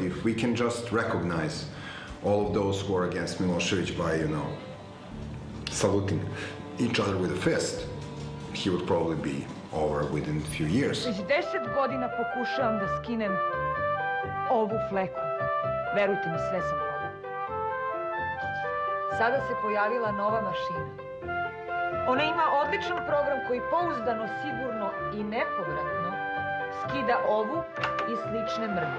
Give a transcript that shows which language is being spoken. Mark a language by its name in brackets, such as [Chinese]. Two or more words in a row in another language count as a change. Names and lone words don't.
[English] If we can just recognize all of those who are against Milošević by, saluting each other with a fist, he would probably be over within a few years. [Serbian] Već 10 godina pokušavam da skinem ovu fleku. Verujte mi, sve sam probala. Sada se pojavila nova mašina. Ona ima odličan program koji pouzdano, sigurno i nepovratno skida ovu i slične mrlje.